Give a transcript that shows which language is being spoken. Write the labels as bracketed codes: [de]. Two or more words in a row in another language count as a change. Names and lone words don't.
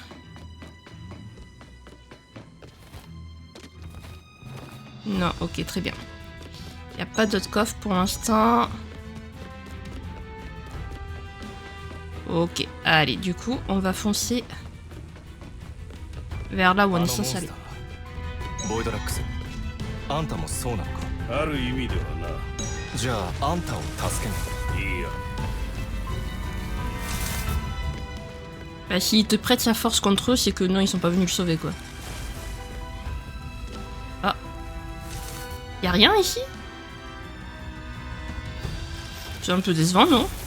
[fr] Non, ok, très bien. Il n'y a pas d'autres coffres pour l'instant. Ok, allez, du coup, on va foncer vers là où on est censé aller. [ja] ボイドラックス、あんたもそうなのか。ある意味ではな。じゃああんたを助けに。いいや。 [fr] Bah, s'il te prête sa force contre eux, c'est que non, ils sont pas venus le sauver quoi. Ah. Y'a rien ici? C'est un peu décevant, non?